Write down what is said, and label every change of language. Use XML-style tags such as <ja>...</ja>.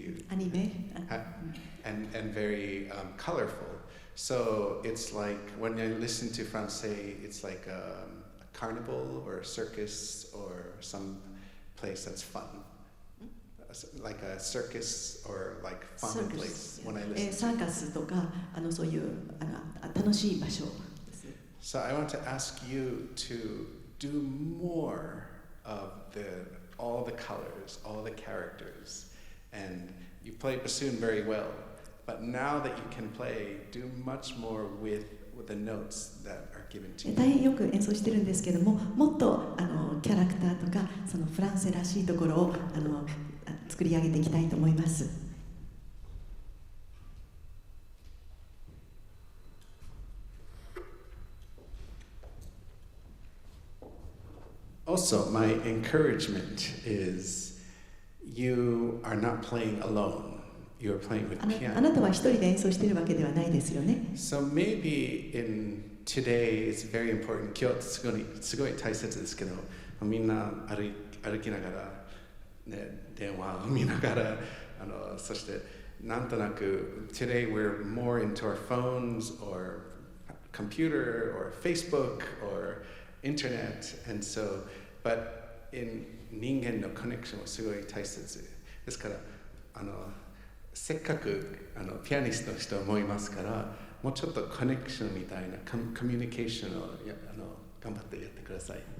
<en>Anime? And very colorful. So it's like when I listen to Françaix, it's like a carnival or a circus or some place that's fun. Like a circus or like fun place when I listen.</en> <ja>サーカスとかそういう楽しい場所です。</ja> <en>So I want to ask you to do more of all the colors, all the characters, and you play bassoon very well. But now that you can play, do much more with the notes that are given to you.</en> <ja>大変よく演奏してるんですけども、もっとキャラクターとかそのフランセらしいところを作り上げていきたいと思います。</ja> <en>Also, my encouragement is you are not playing alone. You're playing with piano.</en> <ja>あなたは一人で演奏しているわけではないですよね。</ja> <en>So maybe today it's very important.</en> <ja>今日すごい大切ですけど、みんな歩きながら、ね、電話を見ながら、そしてなんとなく</ja> <en>today we're more into our phones or computer or Facebook or internet, and so, but in</en> <ja>人間のコネクションはすごい大切ですから、せっかくピアニストの人もいますから、もうちょっとコネクションみたいなコミュニケーションを頑張ってやってください。</ja>